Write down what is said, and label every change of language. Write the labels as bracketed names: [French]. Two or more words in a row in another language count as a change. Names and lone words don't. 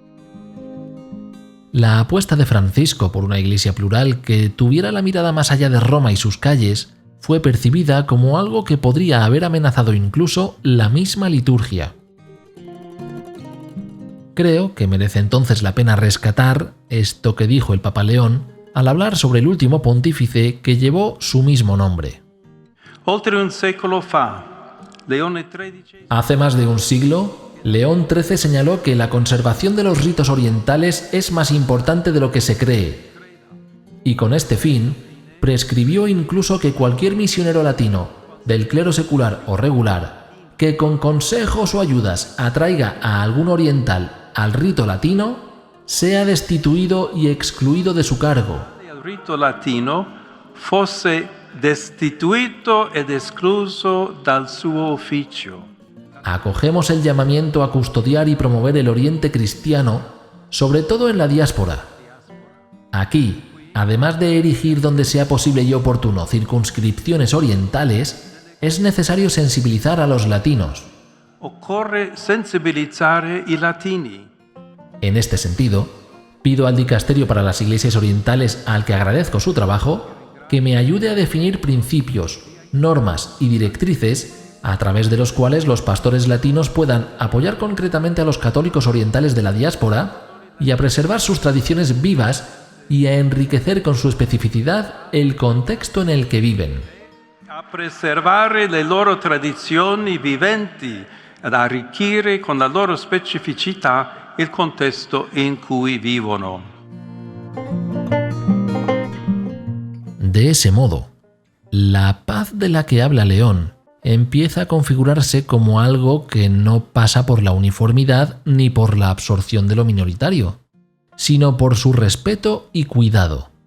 [Spanish] La apuesta de Francisco por una iglesia plural que tuviera la mirada más allá de Roma y sus calles fue percibida como algo que podría haber amenazado incluso la misma liturgia. Creo que merece entonces la pena rescatar esto que dijo el Papa León al hablar sobre el último pontífice que llevó su mismo nombre. [Italian] Oltre un secolo fa, Leone XIII... [Spanish] Hace más de un siglo, León XIII señaló que la conservación de los ritos orientales es más importante de lo que se cree, y con este fin, prescribió incluso que cualquier misionero latino, del clero secular o regular, que con consejos o ayudas atraiga a algún oriental al rito latino, sea destituido y excluido de su cargo. [Italian] Il rito latino fosse destituito ed escluso dal suo ufficio. [Spanish] Acogemos el llamamiento a custodiar y promover el oriente cristiano, sobre todo en la diáspora. Aquí, además de erigir donde sea posible y oportuno circunscripciones orientales, es necesario sensibilizar a los latinos. [Italian] Occorre sensibilizzare i latini. [Spanish] En este sentido, pido al Dicasterio para las Iglesias Orientales, al que agradezco su trabajo, que me ayude a definir principios, normas y directrices a través de los cuales los pastores latinos puedan apoyar concretamente a los católicos orientales de la diáspora y a preservar sus tradiciones vivas y a enriquecer con su especificidad el contexto en el que viven. [Italian] A preservare le loro tradizioni viventi, ad arricchire con la loro specificità il contesto in cui vivono. [Spanish] De ese modo, la paz de la que habla León empieza a configurarse como algo que no pasa por la uniformidad ni por la absorción de lo minoritario, sino por su respeto y cuidado.